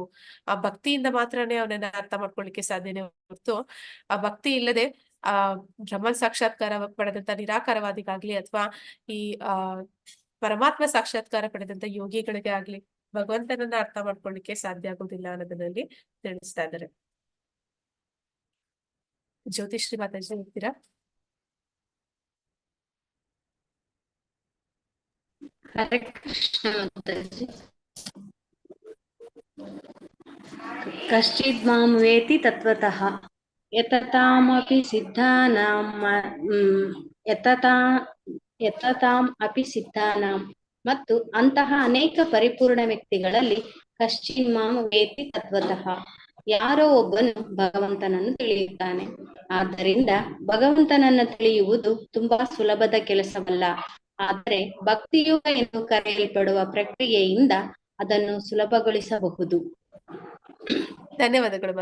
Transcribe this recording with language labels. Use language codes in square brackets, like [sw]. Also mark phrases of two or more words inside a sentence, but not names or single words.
[kn] ಆ ಭಕ್ತಿಯಿಂದ ಮಾತ್ರನೇ ಅವನನ್ನ ಅರ್ಥ ಮಾಡ್ಕೊಳ್ಳಿಕ್ಕೆ ಸಾಧ್ಯನೇ ಹೊರತು ಆ ಭಕ್ತಿ ಇಲ್ಲದೆ ಬ್ರಹ್ಮ ಸಾಕ್ಷಾತ್ಕಾರ ಪಡೆದಂತ ನಿರಾಕಾರವಾದಿಗಾಗ್ಲಿ ಅಥವಾ ಈ ಪರಮಾತ್ಮ ಸಾಕ್ಷಾತ್ಕಾರ ಪಡೆದಂತ ಯೋಗಿಗಳಿಗೆ ಆಗ್ಲಿ ಭಗವಂತನನ್ನ ಅರ್ಥ ಮಾಡ್ಕೊಳ್ಳಿಕ್ಕೆ ಸಾಧ್ಯ ಆಗೋದಿಲ್ಲ ಅನ್ನೋದನ್ನಲ್ಲಿ ತಿಳಿಸ್ತಾ ಇದ್ದಾರೆ. ಜ್ಯೋತಿಶ್ರೀ ಮಾತಾಜಿ ಹೇಳ್ತೀರಾ? ಹರೇ ಕೃಷ್ಣ ಮಾತಾಜಿ. [sa] ಕಶ್ಚಿದ್ ಮಾಂ ವೇತಿ ತತ್ವತಃ ಯತತಾಮಪಿ ಸಿದ್ಧಾನಾಂ ಯತತಾಂ ಅಪಿ ಸಿದ್ಧಾನಾಂ. [kn] ಮತ್ತು ಅಂತಹ ಅನೇಕ ಪರಿಪೂರ್ಣ ವ್ಯಕ್ತಿಗಳಲ್ಲಿ [sa] ಕಶ್ಚಿನ್ ಮಾಂ ವೇತಿ ತತ್ವತಃ, [kn] ಯಾರೋ ಒಬ್ಬನು ಭಗವಂತನನ್ನು ತಿಳಿಯುತ್ತಾನೆ. ಆದ್ದರಿಂದ ಭಗವಂತನನ್ನು ತಿಳಿಯುವುದು ತುಂಬಾ ಸುಲಭದ ಕೆಲಸವಲ್ಲ. ಆದರೆ ಭಕ್ತಿಯೋಗ ಎಂದು ಕರೆಯಲ್ಪಡುವ ಪ್ರಕ್ರಿಯೆಯಿಂದ ಅದನ್ನು ಸುಲಭಗೊಳಿಸಬಹುದು. ಧನ್ಯವಾದಗಳು.